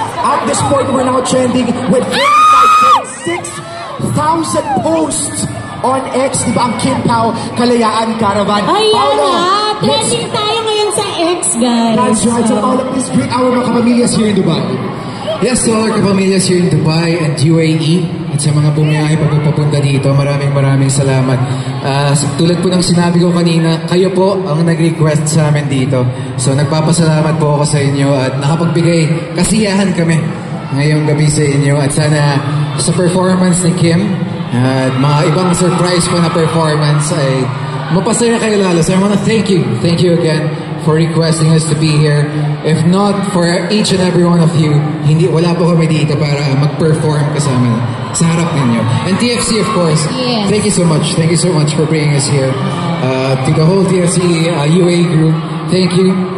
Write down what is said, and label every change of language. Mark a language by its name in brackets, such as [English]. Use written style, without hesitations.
[English] At this point, we're now trending with 45,000 posts on X, [Filipino] diba? Ang Kim Pao Kalayaan Caravan. Ayan Paolo, na! Trending tayo ngayon sa X, [English] guys. That's right. So all of this great our mga kapamilyas here in Dubai. Yes, to all our kapamilyas here in Dubai and UAE [Filipino] at sa mga bumiyahe pagpapunta dito, maraming salamat. Tulad po ng sinabi ko kanina, kayo po ang nag-request sa amin dito. So nagpapasalamat po ako sa inyo at nakapagbigay kasiyahan kami ngayong gabi sa inyo at sana sa performance ni Kim at mga ibang surprise pa na performance ay mapasaya kayo lalo. [English] So I want to thank you again for requesting us to be here. If not for each and every one of you, [Filipino] wala po kami dito para mag-perform kasama sa harap ninyo. [English] And TFC, of course, yes. Thank you so much. Thank you so much for bringing us here. To the whole TFC UAE group, thank you.